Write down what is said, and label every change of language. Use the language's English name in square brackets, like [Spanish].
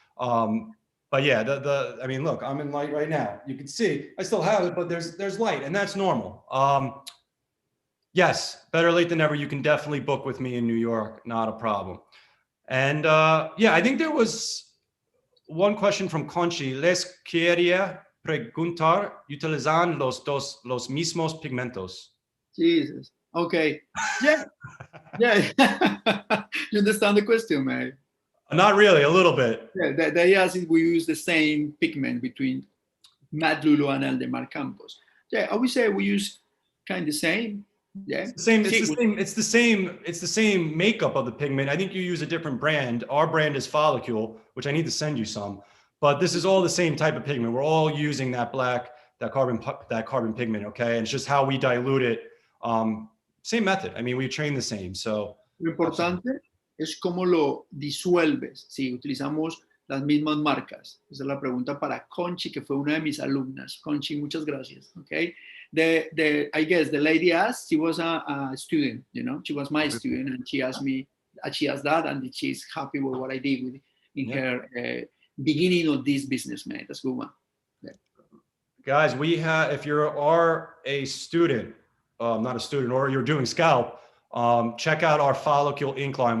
[English] But yeah, I mean, look, I'm in light right now. You can see I still have it, but there's light, and that's normal. Yes, better late than never. You can definitely book with me in New York, not a problem. And yeah, I think there was one question from Conchi. [Spanish] Les quería preguntar, ¿utilizan los mismos pigmentos? [English] Jesus. Okay. Yeah. Yeah. You understand the question, mate? Not really, a little bit. Yeah, they asked if we use the same pigment between Matt Iulo and Aldemar CAMPOS. Yeah, I would say we use kind of the same. Yeah. It's the same makeup of the pigment. I think you use a different brand. Our brand is Follicle, which I need to send you some. But this is all the same type of pigment. We're all using that carbon pigment, okay? And it's just how we dilute it. Same method. I mean, we train the same. So [Spanish] lo importante es cómo lo disuelves. Si utilizamos las mismas marcas. Esa es la pregunta para Conchi, que fue una de mis alumnas. Conchi, muchas gracias. Okay. [English] I guess the lady asked, she was a student, you know, she was my student, and she asked me, she asked that, and she's happy with what I did in her beginning of this business, man. That's a good one. Yeah. Guys, if you are a student, not a student, or you're doing scalp, check out our Follicle ink line.